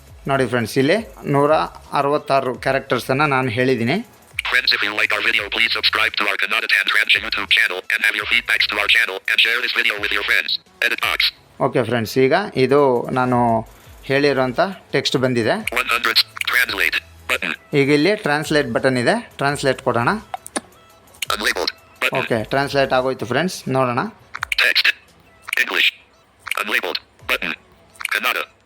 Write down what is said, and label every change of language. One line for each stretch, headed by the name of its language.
Kannada: ನೋಡಿ ಫ್ರೆಂಡ್ಸ್, ಇಲ್ಲಿ 166 ಕ್ಯಾರೆಕ್ಟರ್ಸನ್ನು ನಾನು ಹೇಳಿದ್ದೀನಿ.
English: Friends, if you like our video, please subscribe to our Kannada Tantramsha YouTube channel and have your feedbacks to our channel and share this video with your friends. Edit box.
Kannada: Okay friends, ಈಗ ಇದು ನಾನು ಹೇಳಿರೋಂಥ text ಬಂದಿದೆ.
English: 100. Translate button.
Kannada: ಈಗ ಇಲ್ಲಿ translate button ಇದೆ. Translate ಕೊಡೋಣ.
English: Unlabeled button.
Kannada: Okay, translate ಆಗೋಯ್ತು friends. ನೋಡೋಣ.
English: Text. English. Unlabeled button. Kannada.